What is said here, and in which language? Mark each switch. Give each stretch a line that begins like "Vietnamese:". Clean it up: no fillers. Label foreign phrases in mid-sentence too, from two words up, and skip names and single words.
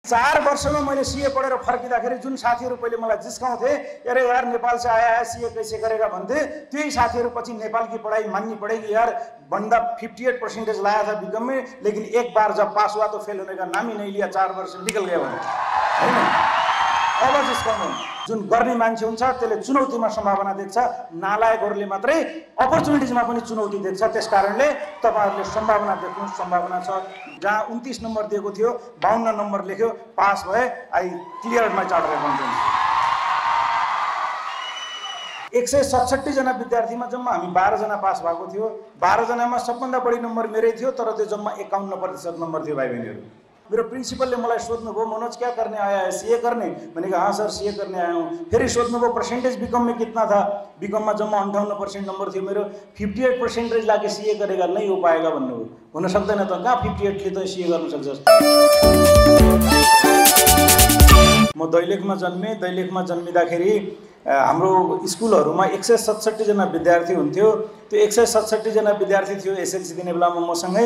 Nepali: 4 वर्षमा मैले सीए पढेर फर्किँदाखेरि जुन साथीहरू पहिले मलाई जिस्काउँथे,
Hindi: अरे यार नेपाल से आया है सीए कैसे करेगा
Nepali: भन्थे, त्यही साथीहरू पछि
Hindi: नेपाल की पढ़ाई माननी पड़ेगी यार, बंदा 58% लाया था बीकॉम में, लेकिन एक बार जब पास हुआ तो फेल होने का नाम ही नहीं लिया, 4 वर्ष निकल गया
Nepali: भने हैन। अब जिस्काउनु जुन गर्ने मान्छे हुन्छ त्यसले चुनौतीमा सम्भावना देख्छ, नालायकहरूले मात्रै अपर्च्युनिटिजमा पनि चुनौती देख्छ। त्यसकारणले तपाईहरुले सम्भावना देख्नु, सम्भावना छ। जहाँ 29 नम्बर दिएको थियो 52 नम्बर लेख्यो, पास भए,
English: I cleared my chartered accountant.
Nepali: 167 जना विद्यार्थीमा जम्मा हामी 12 जना पास भएको थियो। 12 जनामा सबभन्दा बढी नम्बर मेरै थियो, तर त्यो जम्मा 51% नम्बर थियो भाइ बहिनीहरु। मेरो प्रिन्सिपलले मलाई सोध्नुभयो,
Hindi: मनोज क्या करने आया है, सीए करने? मैंने कहा हाँ सर सीए करने आया हूँ। फिर सोध्नुभयो परसेंटेज बीकॉम में कितना था? बीकॉम में
Nepali: जम्मा 58% नंबर थियो मेरो।
Hindi: 58% लाके सीए करेगा, नहीं हो पाएगा भन्नुभयो।
Nepali: हुन सक्दैन त, कहाँ 58 ले त सीए गर्न सक्छस्? म दैलेखमा जन्मे। दैलेखमा जन्मिँदाखेरि हाम्रो स्कुलहरुमा 167 जना विद्यार्थी हुन्थ्यो। त्यो 167 जना विद्यार्थी थियो एसएलसी दिने बेलामा मसँगै।